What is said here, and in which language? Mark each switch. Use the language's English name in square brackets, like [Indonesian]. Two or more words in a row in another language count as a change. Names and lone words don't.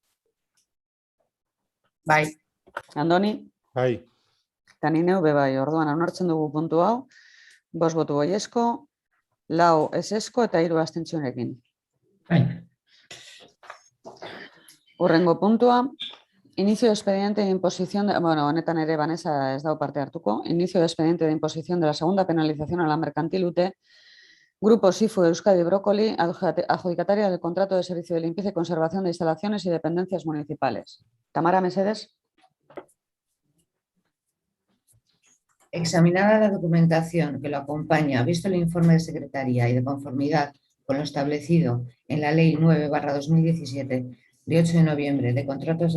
[Basque] Bai. Andoni? Bai. Eta ni neu be bai, orduan onartzen dugu puntu hau, 5 boto baiezko, 4 ezezko eta 3 abstentziorekin. Bai. Hurrengo puntua, [Spanish] inicio de expediente de imposición, [Basque] honetan ere Vanessa ez dau parte hartuko, [Spanish] inicio de expediente de imposición de la segunda penalización a la mercantil UTE, Grupo SIFU Euskadi Brócoli, adjudicataria del contrato de servicio de limpieza y conservación de instalaciones y dependencias municipales. [Basque] Tamara, Mesedes. [Spanish] Examinada la documentación que lo acompaña, visto el informe de Secretaría y de conformidad con lo establecido en la Ley 9/2017 de 8 de noviembre de contratos